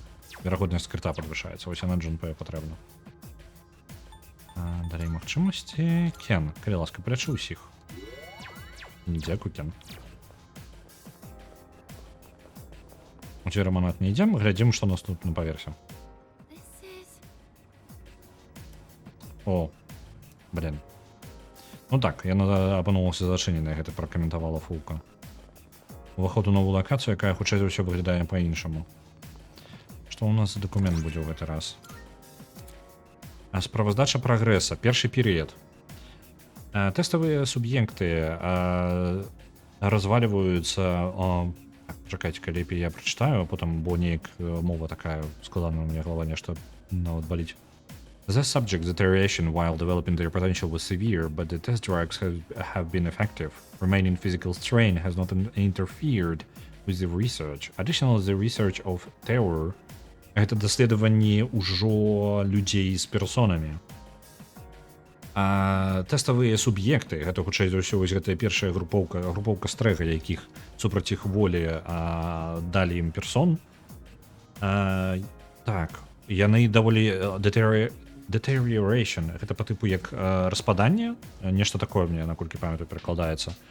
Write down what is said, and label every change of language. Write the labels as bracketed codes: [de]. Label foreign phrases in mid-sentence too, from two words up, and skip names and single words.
[be] Верагоднасць скрыта падвышаецца. Вось яна Джунпэю патрэбна. Далей магчымасці. Кен, калі ласка, палячы ўсіх. Дзякуй, Кен. У цябе раманат не ідзем, глядзім, што нас тут на паверсе. [en] This is... [be] О, блин. Ну так, яна апынулася зачыненай, гэта пракаментавала Фулка. Уваход у новую лакацыю, якая хутчэй за ўсё выглядае па-іншаму. Што ў нас за дакумент будзе ў гэты раз? Справаздача прагрэса. Першы перыяд. Тэставыя суб'екты разваливаюцца... Чакайце-ка, лепей я прачытаю, а потым, бо неяк мова такая складаная, у мяне галава нешта нават баліць. [en] The subject deterioration while developing their potential was severe, but the test drugs have been effective. Remaining physical strain has not interfered with the research. Additionally, the research of terror — [be] гэта даследаванні ўжо людзей з персонамі. А тэставыя суб'екты — гэта хутчэй за ўсё вось гэтая першая групоўка стрэга, якіх супраць іх волі далі ім персон. Так, яны даволі deterioration, гэта по тыпу як распаданне, нешта такое мне, наколькі памятаю, перакладаецца.